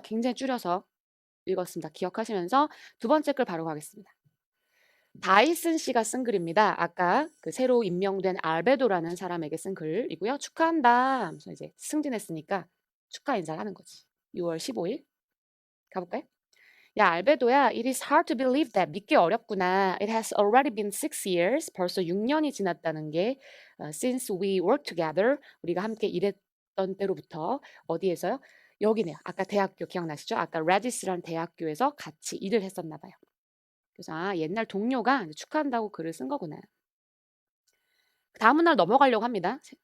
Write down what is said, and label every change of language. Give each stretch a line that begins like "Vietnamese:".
Korean: 굉장히 줄여서 읽었습니다. 기억하시면서 두 번째 글 바로 가겠습니다. 다이슨 씨가 쓴 글입니다. 아까 그 새로 임명된 알베도라는 사람에게 쓴 글이고요. 축하한다 하면서 이제 승진했으니까 축하 인사를 하는 거지. 6월 15일 가볼까요? 야,
English: 알베도야, it is hard to believe that.
Korean: 믿기 어렵구나.
English: It has already been 6 years.
Korean: 벌써 6년이 지났다는 게
English: since we worked together.
Korean: 우리가 함께 일했던 때로부터 어디에서요? 여기네요. 아까 대학교 기억나시죠? 아까 레디스라는 대학교에서 같이 일을 했었나 봐요. 그래서 옛날 동료가 축하한다고 글을 쓴 거구나. 다음 문날 넘어가려고 합니다.